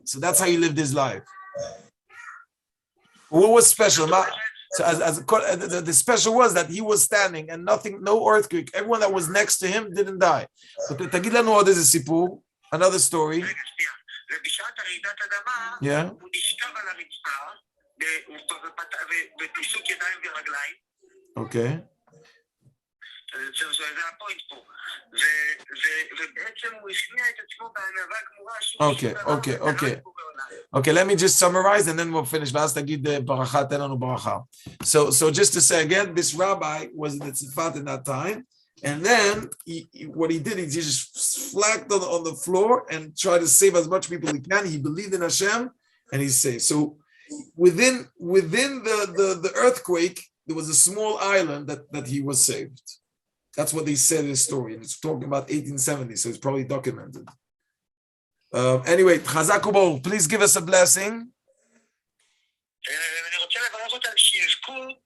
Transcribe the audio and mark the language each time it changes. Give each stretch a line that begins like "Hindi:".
English: So that's how he lived his life. What was special? So the special was that he was standing and nothing, no earthquake. Everyone that was next to him didn't die.
Hebrew: But תגיד לנו עוד איזה סיפור,
English: another story.
Hebrew: ובשעת רעידת אדמה
English: Yeah.
Hebrew: הוא נשכב על הרצפה בפיסוק ידיים ורגליים.
English: Okay.
Hebrew: זה הפוינט פה. ובעצם הוא הכניע את עצמו בענווה גמורה.
English: Okay, let me just summarize and then we'll finish.
Hebrew: ואז תגיד ברכה, תן לנו ברכה.
English: So just to say again, this rabbi was in the tzifat in that time. And then what he did, he just flagged on the floor and tried to save as much people he can. He believed in Hashem and he's saved. So within the earthquake, there was a small island that he was saved. That's what they said in the story. And it's talking about 1870, so it's probably documented. Anyway, Chazak U'Baruch, please give us a blessing.
Hebrew: אני רוצה לברך אותם שיזכו